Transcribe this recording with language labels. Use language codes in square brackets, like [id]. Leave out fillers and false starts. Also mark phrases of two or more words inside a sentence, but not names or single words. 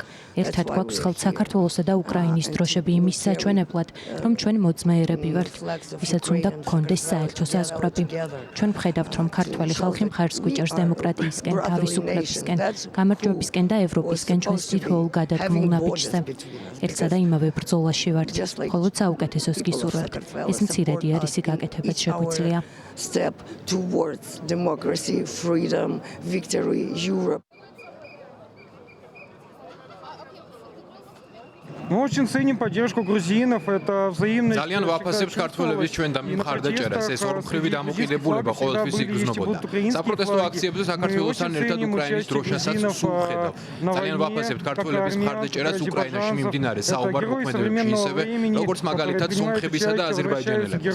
[ka] ერთად გვაქვს ხელთ საქართველოსა და უკრაინის დროშები იმის საჩვენებლად, რომ ჩვენ მოძმეერები ვართ, ვისაც უნდა გქონდეს საერთო საზღვრები. ჩვენ ვხედავთ, რომ ქართველი ხალხი მხარს გვიჭერს დემოკრატიისკენ, თავისუფლებისკენ, გამარჯვებისკენ და ევროპისკენ ჩვენს თითოეულ გადადგმულ ნაბიჯზე. ერთსა და იმავე ბრძოლაში ვართ, მხოლოდ საუკეთესოს გისურვებთ. ეს მცირედი არისი გაკეთებაც შეგვიძლია. [en] Step towards democracy, freedom, victory, Europe. [ru] Мы очень ценим поддержку грузинов, это взаимность. [ka] ძალიან ვაფასებთ ქართველების ჩვენ და მიმხარდაჭერას, ეს ორმხრივი დამოკიდებულება ყოველთვის იგრძნობოდა. საპროტესტო აქციებზე საქართველოსთან ერთად უკრაინის დროშასაც ვსუხედავ. ძალიან ვაფასებთ ქართველების მხარდაჭერას უკრაინაში მიმდინარე საომარ მოქმედებებში, ისევე როგორც მაგალითად სომხებისა და აზერბაიჯანელების.